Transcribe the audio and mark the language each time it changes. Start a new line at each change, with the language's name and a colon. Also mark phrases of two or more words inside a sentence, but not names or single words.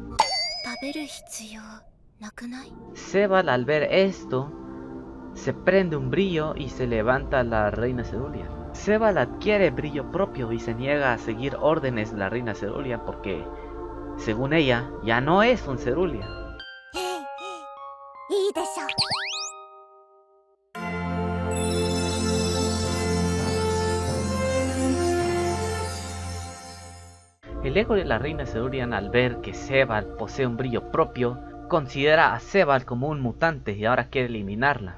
Spanish: Sebal al ver esto, se prende un brillo y se levanta a la reina Cerulean. Sebal adquiere brillo propio y se niega a seguir órdenes de la reina Cerulean porque, según ella, ya no es un Cerulean.
Japanese: いいでしょう。
Spanish: El ego de la reina Cerulean al ver que Sebal posee un brillo propio, considera a Sebal como un mutante y ahora quiere eliminarla.